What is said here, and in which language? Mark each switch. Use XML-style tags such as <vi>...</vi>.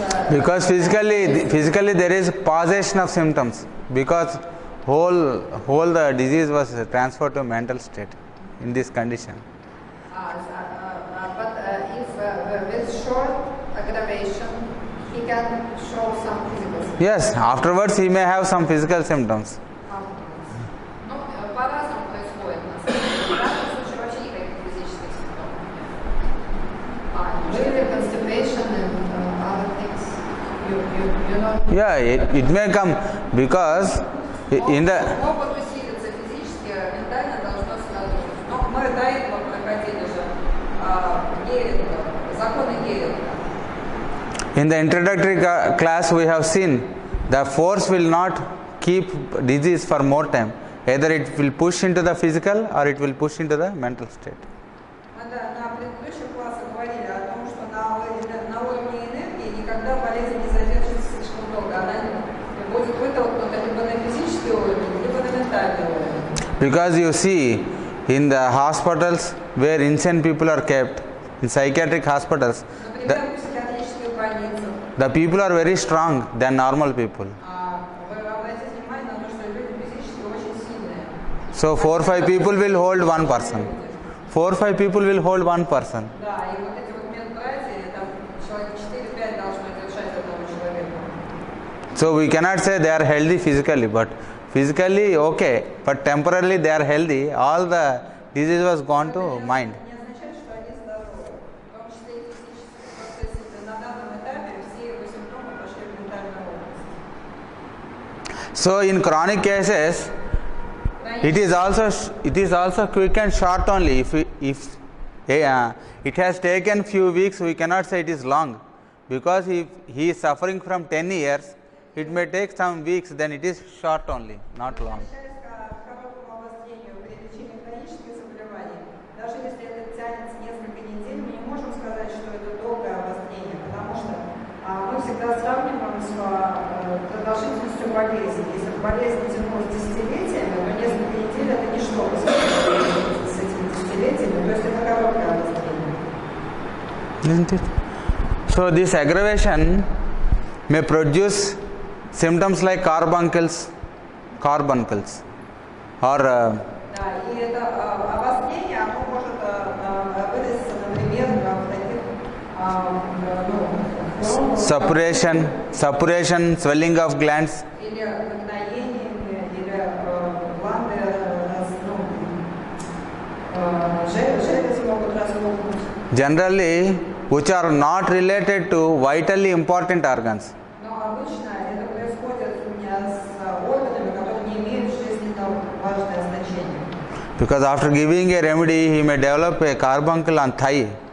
<en>Because physically there is causation of symptoms, because whole the disease was transferred to mental state in this condition. But if with short aggravation, he can show some physical symptoms. Yes, afterwards he may have some physical symptoms.</en> <ru>Ну, по-разному происходит на самом деле. В данном случае вообще никаких физических симптомов нет.</ru> <en>Usually constipation and other things, you know. Yeah, it may come because in the</en> <ru>Могут усилиться физически, ментально должно сразу. Но мы до этого проходили же Геринга, законы Геринга.</ru> <en>in the introductory class we have seen the force will not keep disease for more time. Either it will push into the physical or it will push into the mental state.</en> <ru>Мы на предыдущих классах говорили о том, что на уровне энергии никогда болезнь не задержится слишком долго. Она будет вытолкнута либо на физический уровень, либо на ментальный уровень.</ru> <en>Because you see, in the hospitals where insane people are kept, in psychiatric hospitals,</en> <ru>Например, в психиатрических больницах.</ru> <en>the people are very strong than normal people.</en> <ru>Вы обратите внимание на то, что люди физически очень сильные.</ru> <en>So 4 or 5 people will hold one person. 4 or 5 people will hold one person.</en> <ru>Да, и вот эти вот медбратья, там человек 4-5 должны держать одного человека.</ru> <en>So we cannot say they are healthy physically, but physically okay, but temporarily they are healthy. All the disease was gone to mind.</en> <ru>Не означает, что они здоровы. В том числе и физически. Просто если на данном этапе все его симптомы пошли в ментальную область.</ru> <en>So in chronic cases, it is also quick and short only. If it has taken few weeks, we cannot say it is long, because if he is suffering from 10 years, it may take some weeks. Then it is short only, not long.</en> <ru>Возвращаясь к короткому обострению при лечении хронических заболеваний, даже если это тянется несколько недель, мы не можем сказать, что это долгое обострение, потому что мы всегда сравниваем с продолжительностью болезни. Если болезнь тянулась десятилетиями, то несколько недель это ничто по сравнению с этими десятилетиями, то есть это короткое обострение.</ru> <en>Isn't it? So this aggravation may produce symptoms like carbuncles, or</en> <ru>Да, и это обострение, оно может выразиться, например, в таких</ru> <en>suppuration, swelling of glands.</en> <ru>или нагноениями, или гланды, железы могут распухнуть.</ru> <en>Generally, which are not related to vitally important organs.</en> <ru>Но обычно это происходит с органами, которые не имеют жизненно важное значение.</ru> <en>Because after giving a remedy, he may develop a carbuncle on thigh.</en>